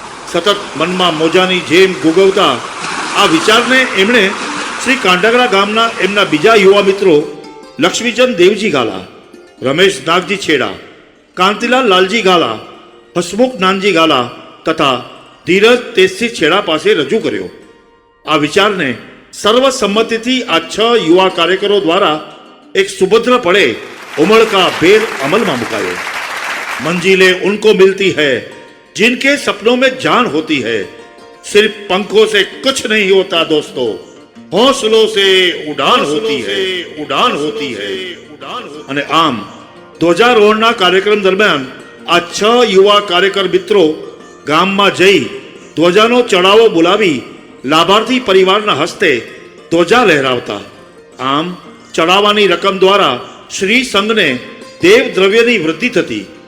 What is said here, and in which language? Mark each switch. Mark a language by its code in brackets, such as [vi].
[gu] સતત મનમાં મોજાની જેમ ગુગવતા આ વિચારને એમણે શ્રી કાંડાગરા ગામના એમના બીજા યુવા મિત્રો લક્ષ્મીચંદ દેવજી ગાલા, રમેશ નાગજી છેડા, કાંતિલાલ લાલજી ગાલા, હસમુખ નાનજી ગાલા તથા ધીરજ તેજસિંહ છેડા પાસે રજૂ કર્યો. આ વિચારને સર્વસંમતિથી આ 6 યુવા કાર્યકરો દ્વારા એક સુભદ્ર પડે ઉમળકા ભેર અમલમાં મુકાયો. [hi] મંजिले उनको मिलती है जिनके सपनों में जान होती है, सिर्फ पंखों से कुछ नहीं होता दोस्तों, हौसलों से उड़ान होती है, उड़ान होती है, उड़ान। [gu] અને આમ ધ્વજારોહણના કાર્યક્રમ દરમિયાન આ 6 યુવા કાર્યકર મિત્રો ગામમાં જઈ ધ્વજાનો ચડાવો બોલાવી લાભાર્થી પરિવારના હસ્તે ધ્વજા લહેરાવતા. આમ ચડાવવાની રકમ દ્વારા શ્રી સંઘને દેવ દ્રવ્યની વૃદ્ધિ થતી.